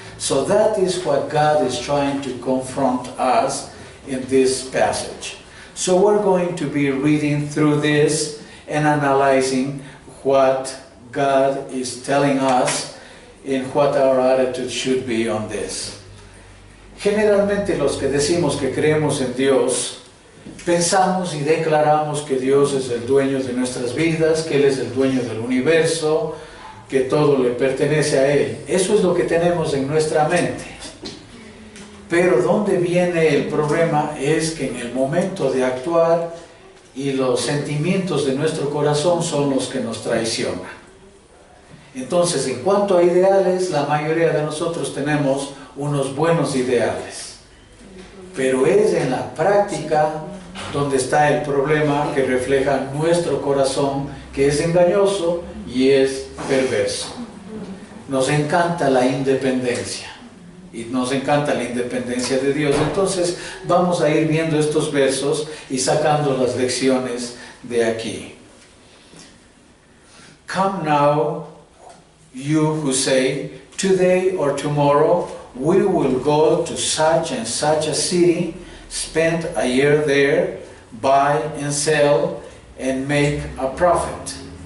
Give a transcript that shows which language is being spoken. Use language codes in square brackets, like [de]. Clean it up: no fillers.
[en] So that is what God is trying to confront us in this passage. So we're going to be reading through this and analyzing what God is telling us and what our attitude should be on this. [es] Generalmente los que decimos que creemos en Dios, pensamos y declaramos que Dios es el dueño de nuestras vidas, que Él es el dueño del universo, que todo le pertenece a Él. Eso es lo que tenemos en nuestra mente. Pero donde viene el problema es que en el momento de actuar y los sentimientos de nuestro corazón son los que nos traicionan. Entonces, en cuanto a ideales, la mayoría de nosotros tenemos unos buenos ideales. Pero es en la práctica donde está el problema que refleja nuestro corazón, que es engañoso y es perverso. Nos encanta la independencia y nos encanta la independencia de Dios. Entonces vamos a ir viendo estos versos y sacando las lecciones de aquí. [en] Come now, you who say, today or tomorrow we will go to such and such a city, spend a year there, buy and sell, and make a profit.